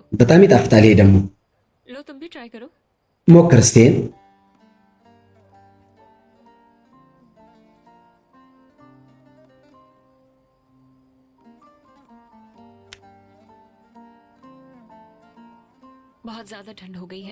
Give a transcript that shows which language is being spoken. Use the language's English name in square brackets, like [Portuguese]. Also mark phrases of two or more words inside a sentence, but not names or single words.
[Amharic] በጣም ይጣፍጣል። ይሄ ደግሞ [Hindi] लो तुम भी ट्राई करो [Amharic] ሞክር እስቲ። [Hindi] बहुत ज्यादा ठंड हो गई है